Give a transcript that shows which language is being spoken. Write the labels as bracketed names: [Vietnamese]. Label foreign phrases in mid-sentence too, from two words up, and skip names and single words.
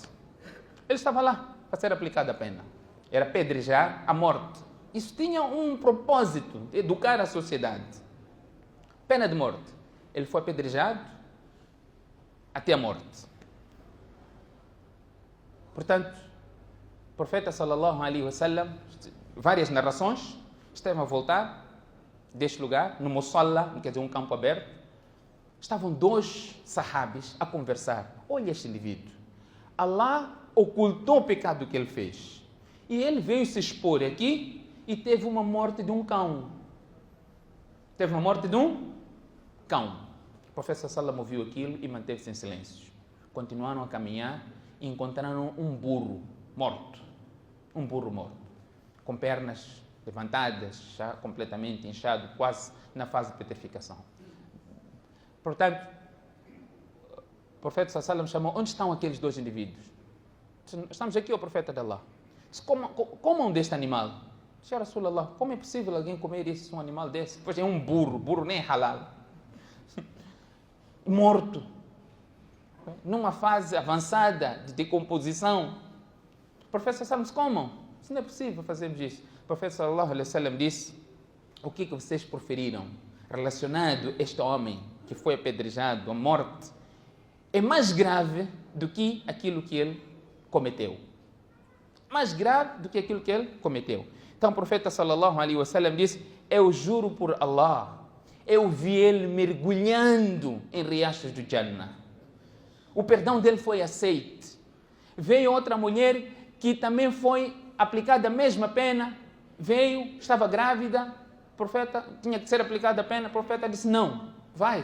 [Portuguese] Ele estava lá para ser aplicada a pena. Era apedrejar a morte. Isso tinha um propósito, de educar a sociedade. Pena de morte. Ele foi apedrejado até a morte. Portanto, o profeta [Arabic] صلى الله عليه وسلم, [Portuguese] várias narrações, esteve a voltar deste lugar, no Musalla, quer dizer, um campo aberto. Estavam 2 sahabis a conversar. Olha este indivíduo. Allah ocultou o pecado que ele fez. E ele veio se expor aqui e teve uma morte de um cão. Teve uma morte de um cão. O profeta sallallahu ouviu aquilo e manteve-se em silêncio. Continuaram a caminhar e encontraram um burro morto. Um burro morto. Com pernas levantadas, já completamente inchado, quase na fase de petrificação. Portanto, o profeta [Arabic] صلى الله عليه وسلم [Portuguese] chamou: onde estão aqueles 2 indivíduos? Estamos aqui, o profeta de Allah. Disse: comam deste animal. Disse: [Arabic] يا رسول الله, [Portuguese] como é possível alguém comer um animal desse? Pois é um burro nem halal. Morto. Numa fase avançada de decomposição. O profeta [Arabic] صلى الله عليه وسلم: [Portuguese] comam. Isso não é possível fazermos isso. O profeta [Arabic] صلى الله عليه وسلم [Portuguese] disse: o que vocês preferiram relacionado a este homem que foi apedrejado, a morte, é mais grave do que aquilo que ele cometeu. Mais grave do que aquilo que ele cometeu. Então o profeta [Arabic] صلى الله عليه وسلم [Portuguese] disse: eu juro por Allah, eu vi ele mergulhando em riachos do Jannah. O perdão dele foi aceito. Veio outra mulher que também foi aplicada a mesma pena, veio, estava grávida, o profeta tinha que ser aplicada a pena, o profeta disse: não, vai.